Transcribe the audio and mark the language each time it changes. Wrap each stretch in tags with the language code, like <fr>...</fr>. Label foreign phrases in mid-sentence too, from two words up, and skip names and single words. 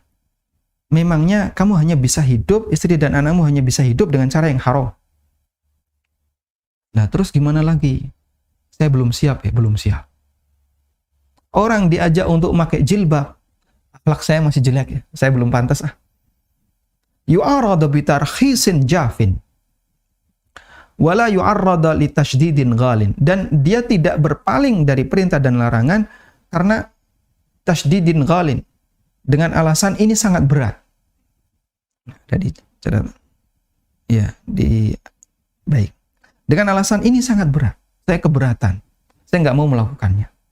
<id>Memangnya kamu hanya bisa hidup, istri dan anakmu hanya bisa hidup dengan cara yang haram. Nah, terus gimana lagi? Saya belum siap ya, belum siap. Orang diajak untuk pakai jilbab, akhlak saya masih jelek ya, saya belum pantas ah.</id> <ar>يعارض بترخيص جاف ولا يعارض لتشديد غال.</ar> <id>Dan dia tidak berpaling dari perintah dan larangan karena</id> <ar>تشديد غال,</ar> <id>dengan alasan ini sangat berat. Jadi baik. Dengan alasan ini sangat berat, saya keberatan, saya nggak mau melakukannya.</id>